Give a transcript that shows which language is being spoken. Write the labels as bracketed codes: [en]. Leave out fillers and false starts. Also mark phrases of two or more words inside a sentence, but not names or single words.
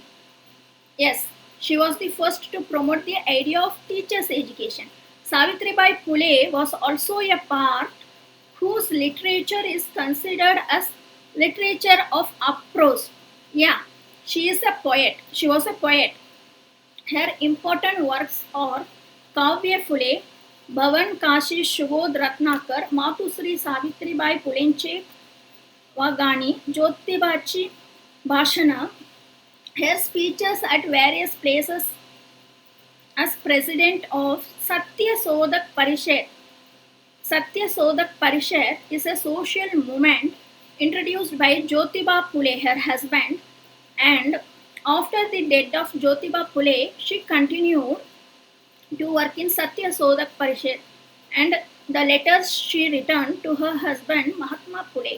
[en] Yes, she was the first to promote the idea of teachers' education. Savitribai Phule was also a part whose literature is considered as literature of uprose. Yeah, she is a poet. She was a poet. Her important works are Kavya Phule, Bhavan Kashi Shubodh Ratnakar, Matusri Savitribai Phulenche Wagani, Jyotibachi Bhashana. Her speeches at various places as president of Satya Sodak Parishad. Satya Sodak Parishad is a social movement introduced by Jyotiba Phule, her husband, and after the death of Jyotiba Phule, she continued to work in Satya Sodak Parishad and the letters she returned to her husband Mahatma Phule.